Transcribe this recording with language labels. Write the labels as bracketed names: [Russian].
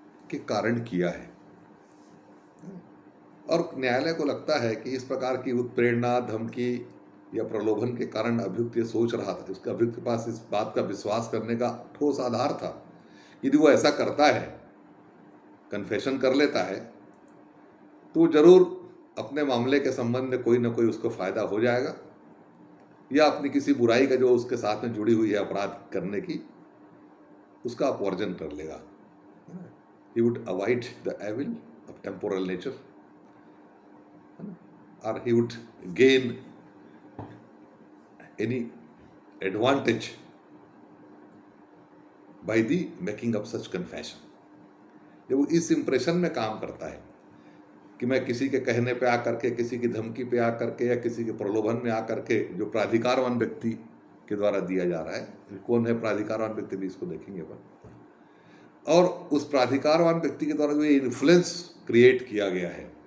[Hindi] के कारण किया है, और न्यायालय को लगता है कि इस प्रकार की उत्प्रेरणा, धमकी या प्रलोभन के कारण अभियुक्त ये सोच रहा था, उसका अभियुक्त के पास इस बात का विश्वास करने का ठोस आधार था, यदि वो ऐसा करता है, कन्फेशन कर लेता है, तो जरूर अपने मामले के संबंध में कोई ना कोई उसको फायदा हो जाएगा, या अपनी किसी बुराई का जो उसके साथ में जुड़ी हुई है अपराध करने की, उसका अपवर्जन कर लेगा। [English] He would avoid the evil of temporal nature, or he would gain any advantage by the making of such confession. [Hindi] जब वो इस इंप्रेशन में काम करता है कि मैं किसी के कहने पे आकर के, किसी की धमकी पे आकर के, या किसी के प्रलोभन में आकर के, जो प्राधिकारवान व्यक्ति के द्वारा दिया जा रहा है, कौन है प्राधिकारवान व्यक्ति भी इसको देखेंगे अपन, और उस प्राधिकारवान व्यक्ति के द्वारा जो इन्फ्लुएंस क्रिएट किया गया है,